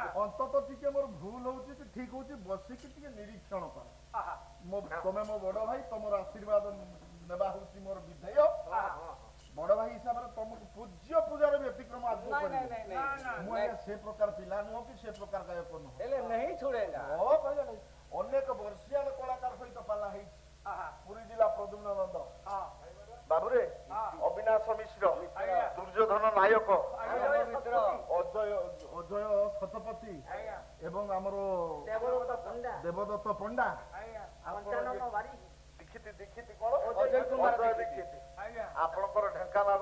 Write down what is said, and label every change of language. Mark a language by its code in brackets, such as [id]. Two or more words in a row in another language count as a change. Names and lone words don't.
[or] ଅନ୍ତତଃ ଟିକେ ମୋର ଭୁଲ ହଉଛି କି ଠିକ ହଉଛି ବସିକି ଟିକେ ନିରୀକ୍ଷଣ କର ତମେ ମୋ ବଡ ଭାଇ ତମର ଆଶୀର୍ବାଦ ନେବା ହଉଛି ମୋର ବିଧେୟ ବଡ ଭାଇ ହିସାବରେ ତମକୁ ପୂଜ୍ୟ ପୂଜାର ବ୍ୟତିକ୍ରମ ଆଗକୁ [hi] नहीं [or] କରିବି [hi] नहीं नहीं [or] ମୁଁ ଆଜ୍ଞା ସେ ପ୍ରକାର ପିଲା ନୁହଁ କି ସେ ପ୍ରକାର ଗାୟକ ନୁହଁ [hi] नहीं नहीं छोड़ेगा [or] କହିଲେ ନାହିଁ ଅନେକ ବର୍ଷିଆନ କଳାକାର ସହିତ ପାଲା ହେଇଛି ପୁରୀ ଜିଲ୍ଲା ପ୍ରଦ୍ୟୁମ୍ନ ନନ୍ଦ ବାବୁରେ ଅବିନାଶ ମିଶ୍ର ଦୁର୍ଯ୍ୟୋଧନ ନାୟକ ଅଜୟ ଶତପଥୀ ଏବଂ ଆମର ଦେବଦତ୍ତ ପଣ୍ଡା ଦୀକ୍ଷିତ କଣ ଅଜୟ ଦୀକ୍ଷିତ ଆପଣଙ୍କର ଢେଙ୍କାନାଳର